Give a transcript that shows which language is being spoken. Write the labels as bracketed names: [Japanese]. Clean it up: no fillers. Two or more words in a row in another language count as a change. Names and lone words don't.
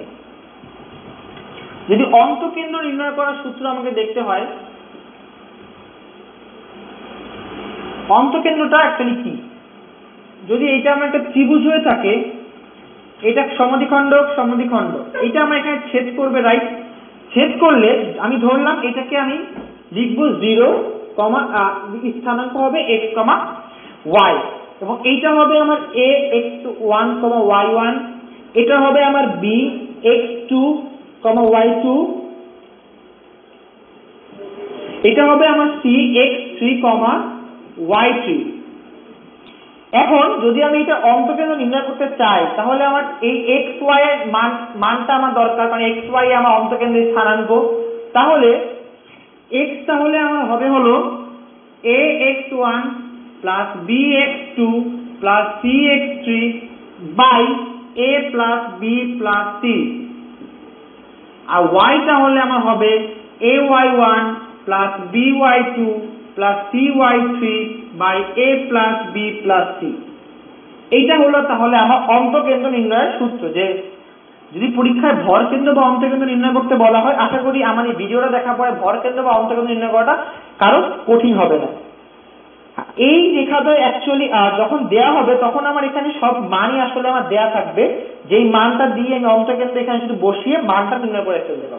[Bangla] যদি অন্তকেন্দ্র নির্ণয় করার সূত্র আমাকে দেখতে হয়, অন্তকেন্দ্রটা অ্যাকচুয়ালি কি, যদি এইটা আমার একটা ত্রিভুজ হয়ে থাকে, এটা সমদ্বিখণ্ড, এটা আমার এখানে ছেদ করবে, রাইট? ছেদ করলে আমি ধরলাম এটাকে আমি লিখবো 0, স্থানাঙ্ক হবে x, y, এবং এইটা হবে আমার a x1, y1, এটা হবে আমার b x2, y2, এটা হবে আমার c x3, y3। এখন যদি আমি এটা অন্তকেন্দ্র নির্ণয় করতে চাই, তাহলে আমার এই xy এর মানটা আমার দরকার, কারণ xy আমার অন্তকেন্দ্রের স্থানাঙ্ক। তাহলে x তাহলে আমার হবে হলো ax1 + bx2 + cx3 বাই a + b + c, আর y তাহলে আমার হবে ay1 + by2 + cy3 বাই a + b + c। এইটা হলো তাহলে আমার অন্তকেন্দ্র নির্ণয়ের সূত্র। যে যদি পরীক্ষায় ভর কেন্দ্র বা অন্তকেন্দ্র নির্ণয় করতে বলা হয়, আশা করি আমার এই ভিডিওটা দেখার পরে ভর কেন্দ্র বা অন্তকেন্দ্র নির্ণয় করাটা কারো কঠিন হবে না। এই রেখাদ্বয় অ্যাকচুয়ালি যখন দেয়া হবে তখন আমার এখানে সব মানই আসলে আমার দেয়া থাকবে, যেই মানটা দিয়ে আমি অন্তকেন্দ্র এখানে শুধু বসিয়ে মানটা নির্ণয় করে ফেলতে পারবো।